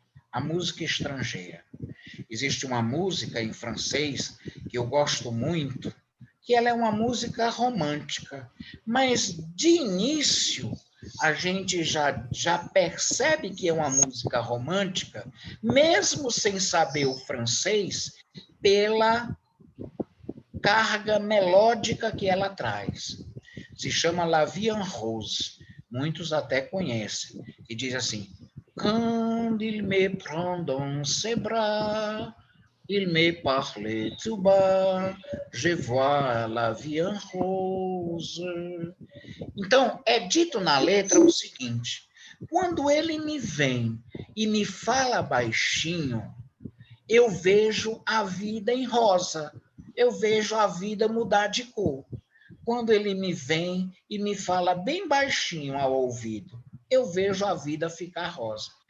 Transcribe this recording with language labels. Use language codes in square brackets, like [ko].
[pt] A música estrangeira. Existe uma música em francês que eu gosto muito, que ela é uma música romântica, mas, de início, a gente já percebe que é uma música romântica, mesmo sem saber o francês, pela carga melódica que ela traz. Se chama La Vie en Rose. Muitos até conhecem. E diz assim: [fr] Quand il me prend dans ses bras, il me parle tout bas, je vois la vie en rose. [pt] Então, é dito na letra o seguinte: quando ele me vem e me fala baixinho, eu vejo a vida em rosa, eu vejo a vida mudar de cor. Quando ele me vem e me fala bem baixinho ao ouvido, eu vejo a vida ficar rosa.